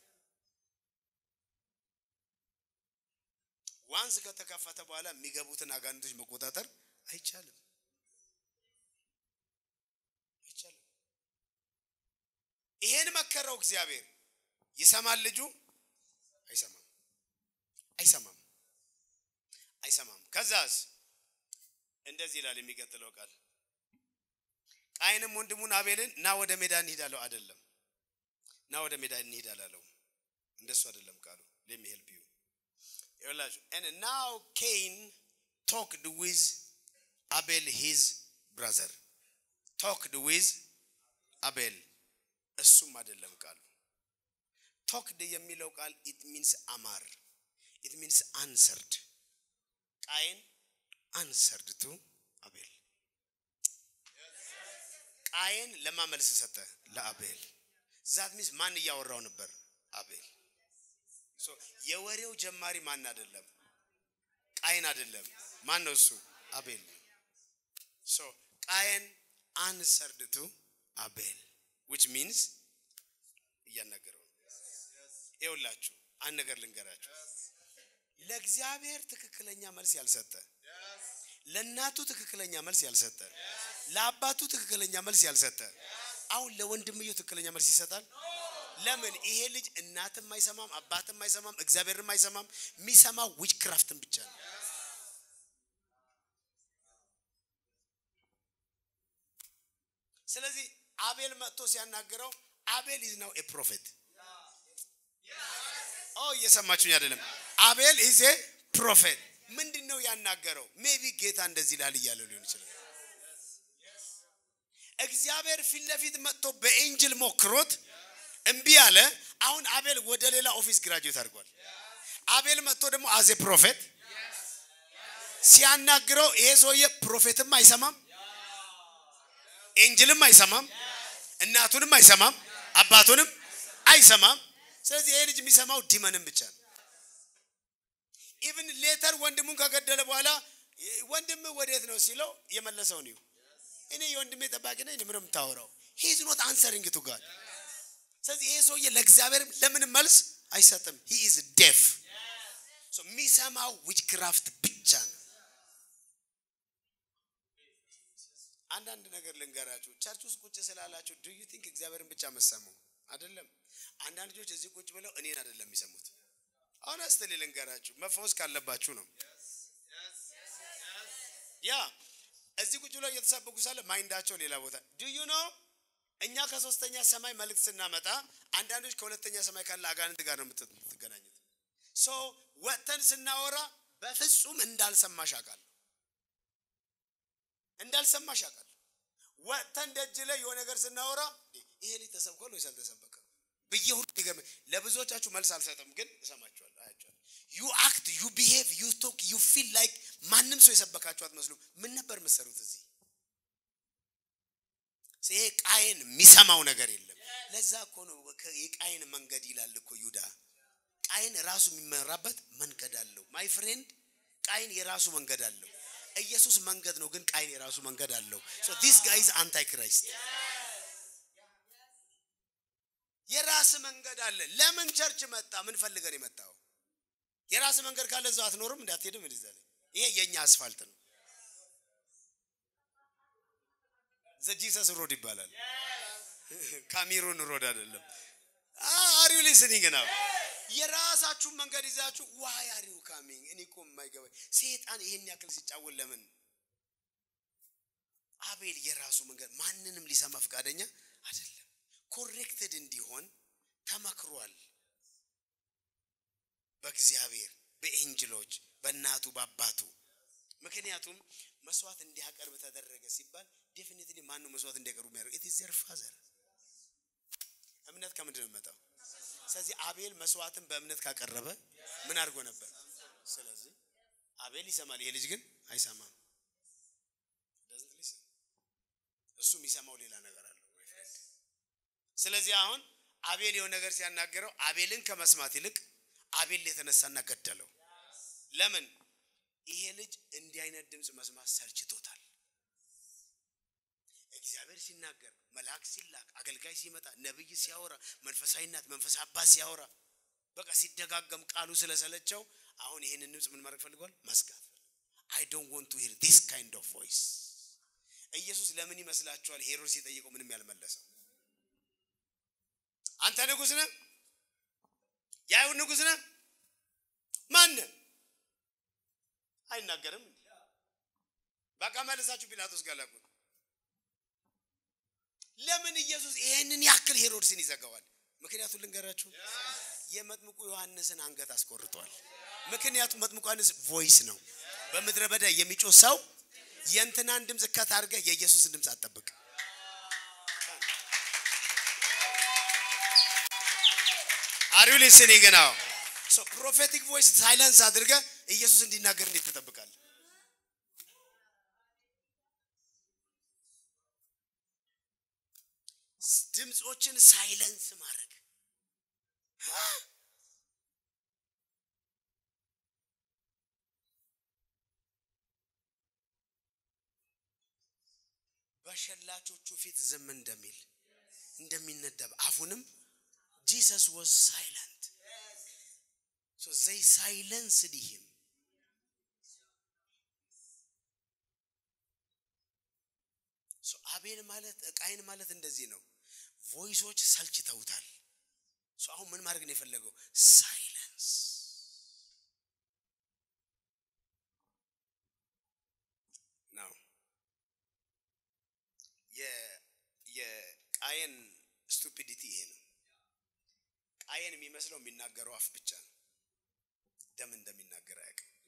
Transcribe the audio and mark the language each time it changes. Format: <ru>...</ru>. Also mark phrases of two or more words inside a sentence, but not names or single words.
<am>ዋንስ ከተከፈተ በኋላ የሚገቡትን አጋንንቶች መቆጣጠር አይቻልም ይሄን መከረው እግዚአብሔር ይሰማል ልጁ አይሰማም ከዛስ እንደዚህ ይላል የሚቀጥለው ቃል ቃየንም ወንድሙን አቤልን ና ወደ ሜዳ እንሂዳለው አይደለም ና ወደ ሜዳ እንሂዳላለው እንደሱ አይደለም ቃሉ</am> <en>let me help you and now Cain talked with Abel his brother talked with Abel</en> <am>እሱም አይደለም ቃሉ</am> <en>talked</en> <am>የሚለው ቃል</am> <en>it means amar it means answered Cain answered to Abel</en> <am>ቃየን ለማመልስ ሰጠ ለአቤል</am> <en>that means</en> <am>ማን ያወራው ነበር አቤል so የወሬው ጀማሪ ማን አይደለም ቃየን አይደለም ማን ነው እሱ አቤል so ቃየን</am> <en>answered to Abel which</en> <am>means ያናገረው ይውላችሁ አንድ ነገር ልንገራችሁ ለእግዚአብሔር ትክክለኛ መልስ ያልሰጠ ለናቱ ትክክለኛ መልስ ያልሰጠ ለአባቱ ትክክለኛ መልስ ያልሰጠ አሁን ለወንድምየው ትክክለኛ መልስ ይሰጣል ለምን ይሄ ልጅ እናትም አይሰማም አባትም አይሰማም እግዚአብሔርም አይሰማም የሚሰማው ዊችክራፍትን ብቻ ነው ስለዚህ አቤል መጥቶ ሲያናገረው አቤል</am> <en>is now a prophet</en> <am>እየሰማችሁኝ አይደለም አቤል</am> <en>is a prophet</en> <am>ምንድነው ያናገረው ሜቢ ጌታ እንደዚህ ይላል ይያለው ሊሆን ይችላል እግዚአብሔር ፊትለፊት መጥቶ በኤንጅል ሞክሮት እምቢ አለ አሁን አቤል ወደ ሌላ</am> <en>office graduate</en> <am>አድርጓል አቤል መጥቶ ደግሞ</am> <en>as a prophet</en> <am>ሲያናግረው ይሄ ሰውዬ ፕሮፌትም አይሰማም ኤንጅልም አይሰማም እናቱንም አይሰማም አባቱንም አይሰማም ስለዚህ ይሄ ልጅ የሚሰማው ዲመንን ብቻ ነው</am> <en>even later</en> <am>ወንድሙን ከገደለ በኋላ ወንድም ወዴት ነው ሲለው የመለሰው ነው እኔ ወንድሜ ተባቂ ነኝ ምንም ታወራው</am> <en>he is not answering to God</en> <am>ስለዚህ ይሄ ሰውዬ ለእግዚአብሔር ለምን መልስ አይሰጥም</am> <en>he is deaf</en> <am>so የሚሰማው witchcraft ብቻ ነው አንዳንድ ነገር ልንገራችሁ ቸርች ውስጥ ቁጭ ስላላችሁ</am> <en>do you think</en> <am>እግዚአብሔርን ብቻ መሰማው አይደለም አንዳንድ ልጆች እዚህ ቁጭ ብለው እኔን አይደለም የሚሰሙት honestly ልንገራችሁ መፈወስ ካለባችሁ ነው ያ እዚህ ቁጭ ብለው እየተሰበኩ ሳለ ማይንዳቸው ሌላ ቦታ</am> <en>do you know</en> <am>እኛ ከሶስተኛ ሰማይ መልእክት ስናመጣ አንዳንዶች ከሁለተኛ ሰማይ ካለ አጋንንት ጋር ነው የምትገናኙት ሶ ወተን ስናወራ በፍጹም እንዳልሰማሽ አውቃለሁ ወተን ደጅ ላይ የሆነ ነገር ስናወራ ይሄ ልጅ ተሰብኮ ነው ያልተሰበከ በየሁሉ ይገም ለብዙዎቻችሁ መልስ አልሰጠም ግን እሰማችኋለሁ አያችኋለሁ</am> <en>you act you behave you talk you feel like</en> <am>ማንንም ሰው የሰበካችሁ አትመስሉ ምን ነበር መሰሩት እዚህ ሲሄ ቃየን የሚሰማው ነገር የለም ለዛ እኮ ነው የቃየን መንገድ ይላል እኮ ይሁዳ ቃየን ራሱ የሚመራበት መንገድ አለው</am> <en>my friend</en> <am>ቃየን የራሱ መንገድ አለው ኢየሱስ መንገድ ነው ግን ቃየን የራሱ መንገድ አለው</am> <en>so this guy is antichrist</en> <am>የራስ መንገድ አለ ለምን ቸርች መጣ ምን ፈልገን የመጣው የራስ መንገድ ካለ እዛው አትኖርም እንዳትሄድም እንደዛለ ይሄ የኛ አስፋልት ነው</am> <en>the Jesus road</en> <am>ይባላል ካሜሩን ሮድ አይደለም</am> <en>are you listening now</en> <am>የራሳችሁ መንገድ ይዛችሁ</am> <en>why are you coming</en> <am>እኔ እኮ የማይገባ ሰይጣን ይሄን ያክል ሲጫወል ለምን አቤል የራሱ መንገድ ማንንም ሊሰማ ፈቃደኛ አይደለም ኮሬክትድ እንዲሆን ተመክሯል በእግዚአብሔር በኤንጅሎች በእናቱ በአባቱ ምክንያቱም መስዋዕት እንዲያቀርብ ተደረገ ሲባል ዴፊኒትሊ ማን ነው መስዋዕት እንዲያቀርብ የሚያደርገው</am> <en>it is their father</en> <am>እምነት ከምንድን ነው መጣው ስለዚህ አቤል መስዋዕትን በእምነት ካቀረበ ምን አድርጎ ነበር ስለዚህ አቤል ይሰማል ይሄ ልጅ ግን አይሰማም</am> <en>doesn't listen</en> <am>እሱ የሚሰማው ሌላ ነገር አለው ስለዚህ አሁን አቤል የሆነ ነገር ሲያናገረው አቤልን ከመስማት ይልቅ አቤል የተነሳና ገደለው ለምን ይሄ ልጅ እንዲህ አይነት ድምጽ መስማት ሰልችቶታል እግዚአብሔር ሲናገር መልአክ ሲላክ አገልጋይ ሲመጣ ነብይ ሲያወራ መንፈሳዊነት መንፈስ አባስ ሲያወራ በቃ ሲደጋገም ቃሉ ስለሰለቸው አሁን ይሄንን ድምጽ ምን ማድረግ ፈልጓል መስጋት</am> <en>I don't want to hear this kind of voice</en> <am>ኢየሱስ ለምን ይመስላችኋል ሄሮድስ ሲጠይቀው ምንም ያልመለሰው አንተ ንጉስ ነህ ያው ንጉስ ነህ ማን አይናገርም በቃ መልሳችሁ ጲላጦስ ጋር ላኩት ለምን ኢየሱስ ይሄንን ያክል ሄሮድስን ይዘጋዋል ምክንያቱም ልንገራችሁ የመጥምቁ ዮሐንስን አንገት አስቆርጧል ምክንያቱም መጥምቁ ዮሐንስ ቮይስ ነው በመድረ በዳ የሚጮህ ሰው የእንትናን ድምጽ ከታርገ የኢየሱስን ድምጽ አጠብቅ</am> <en>Are you listening now? So prophetic voice silence</en> <am>አድርገ ኢየሱስ እንዲናገር እንዴት ተጠብቃል ድምጾችን ሳይለንስ ማድረግ በሸላቾቹ ፊት ዝም እንደሚነደብ አፉንም</am> <en>Jesus was silent so they silenced him</en> <am>so አቤል ማለት ቃየን ማለት እንደዚህ ነው ቮይሶች ሰልችተውታል so አሁን ምን ማድረግ ነው የፈለገው ሳይለንስ now የቃየን stupidity ይሄ ነው ቃየን የሚመስለው የሚናገረው አፍ ብቻ ነው ደም እንደሚናገር አያውቅም</am>